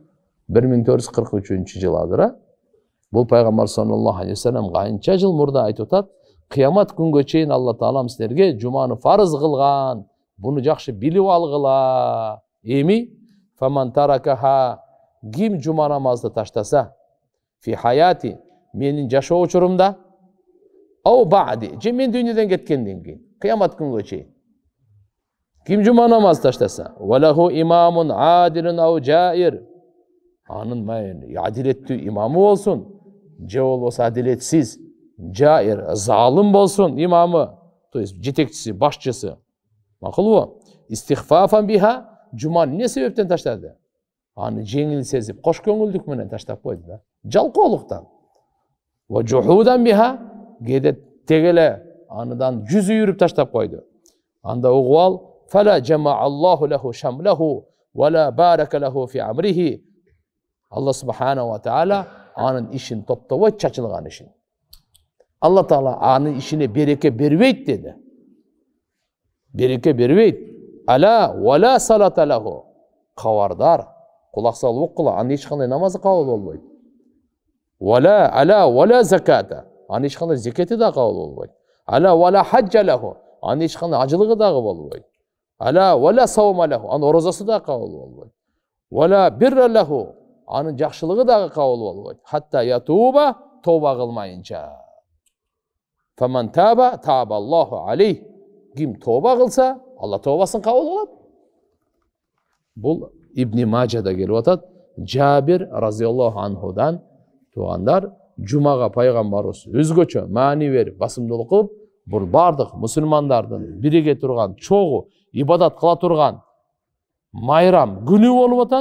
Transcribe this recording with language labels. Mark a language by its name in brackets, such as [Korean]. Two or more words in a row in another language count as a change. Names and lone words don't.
[Kyrgyz] 1443 жыл азыр. Бул пайгамбар [Arabic] صلى الله عليه وسلم [Kyrgyz] канча жыл мурда айтып атат, кыямат күнгө чейин Алла Таалам силерге жуманы фарыз кылган. Буну жакшы билип алгыла. Эми [Arabic] فمن تركها, [Kyrgyz] ким жума намазды таштаса, [Arabic] في حياتي, [Kyrgyz] менин жашоо учурумда, [Arabic] أو بعدي, [Kyrgyz] же мен дүйнөдөн кеткенден кийин, кыямат күнгө чейин. Ким жума намаз таштаса, [Arabic] وله إمام عادل أو جائر, [Kyrgyz] анын адилеттүү имамы болсун, же болбосо адилетсиз, жаир, залым болсун имамы, то есть жетекчиси, башчысы. Макулбу? [Arabic] استخفافا بها, [Kyrgyz] жуманы эмне себептен таштады? Аны жеңил сезип, кош көңүлдүк менен таштап койду да. Жалкоолуктан. [Arabic] وجحودا بها, [Kyrgyz] кээде тегеле аныдан жүз үйрүп таштап койду. Анда угуп ал, [Arabic] فلا جمع الله له شمله ولا بارك له في أمره. [Kyrgyz] Алла субханаху ва таала анын ишин топтобойт, чачылган ишин. Алла Таала анын ишине береке бербейт деди. Береке бербейт. [Arabic] ألا ولا صلاة له. [Kyrgyz] Кабардар, кулак салып окула, анын эч кандай намазы кабыл болбойт. [Arabic] ولا ألا ولا زكاة. [Kyrgyz] Анын эч кандай закаты да кабыл болбойт. [Arabic] ألا ولا حج له. [Kyrgyz] Анын эч кандай ажылыгы дагы болбойт. [Arabic] ألا ولا صوم له. [Kyrgyz] Анын оразасы да кабыл болбойт. [Arabic] ولا بر له. [Kyrgyz] Анын жакшылыгы дагы кабыл болбойт. [Arabic] حتى يتوب, [Kyrgyz] тооба кылмайынча. [Arabic] فمن تاب تاب الله عليه. [Kyrgyz] Ким тооба кылса, Алла тообасын кабыл кылат. Бул Ибн Мажада келип атат. Жабир разияллаху анхудан тугандар жумага пайгамбарыбыз өзгөчө маани берип, басымдуулук кылып, бул бардык мусулмандардын бириге турган, чогуу ибадат кыла турган майрам күнү болуп атат.